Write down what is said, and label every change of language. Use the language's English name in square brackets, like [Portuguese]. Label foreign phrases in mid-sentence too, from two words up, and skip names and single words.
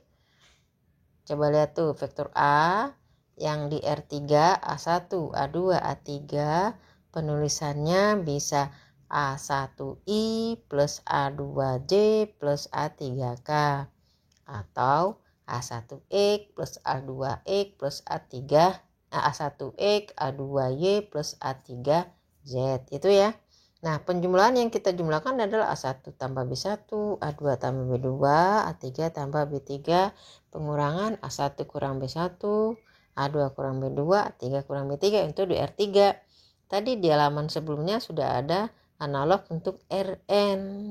[Indonesian] Coba lihat tuh vektor A yang di R3 A1, A2, A3 penulisannya bisa A1I plus A2J plus A3K, atau A1X plus A2X plus A1X A2Y plus A3Z itu ya. Nah penjumlahan yang kita jumlahkan adalah A1 tambah B1, A2 tambah B2, A3 tambah B3. Pengurangan A1 kurang B1, A2 kurang B2, A3 kurang B3 itu di R3. Tadi di halaman sebelumnya sudah ada analog untuk Rn.